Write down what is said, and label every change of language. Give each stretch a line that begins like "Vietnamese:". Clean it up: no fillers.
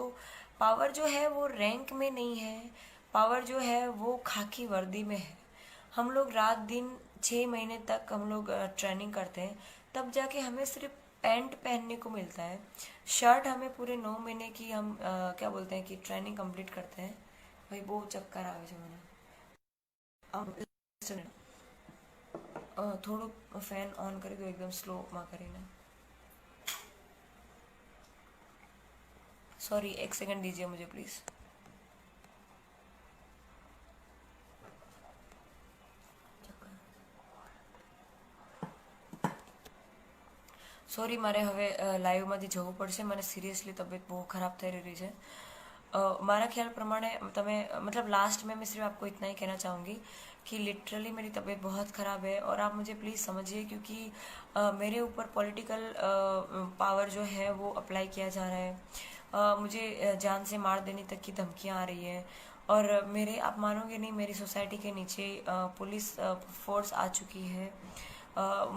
Hindi: जो पावर जो है वो रैंक में नहीं है, पावर जो है वो खाकी वर्दी में है। हम लोग रात दिन 6 महीने तक हम लोग ट्रेनिंग करते हैं, तब जाके हमें सिर्फ पैंट पहनने को मिलता है। शर्ट हमें पूरे 9 महीने की हम क्या बोलते हैं कि ट्रेनिंग कंप्लीट करते हैं। भाई वो चक्कर
Gujarati: આવે છે મને થોડું ફેન ઓન કરી દો એકદમ સ્લોમાં કરીને।
Hindi: सॉरी, एक सेकंड दीजिए मुझे प्लीज़।
Gujarati: સોરી, મારે હવે લાઈવમાંથી જવું પડશે, મને સિરિયસલી તબિયત બહુ ખરાબ થઈ રહી છે। મારા ख्याल प्रमाणे તમે
Hindi: मतलब लास्ट में मैं सिर्फ आपको इतना ही कहना चाहूँगी कि लिटरली मेरी तबीयत बहुत ख़राब है और आप मुझे प्लीज़ समझिए, क्योंकि मेरे ऊपर पॉलिटिकल पावर जो है वो अप्लाई किया जा रहा है। मुझे जान से मार देने तक की धमकियाँ आ रही हैं और मेरे, आप मानोगे नहीं, मेरी सोसाइटी के नीचे पुलिस फोर्स आ चुकी है।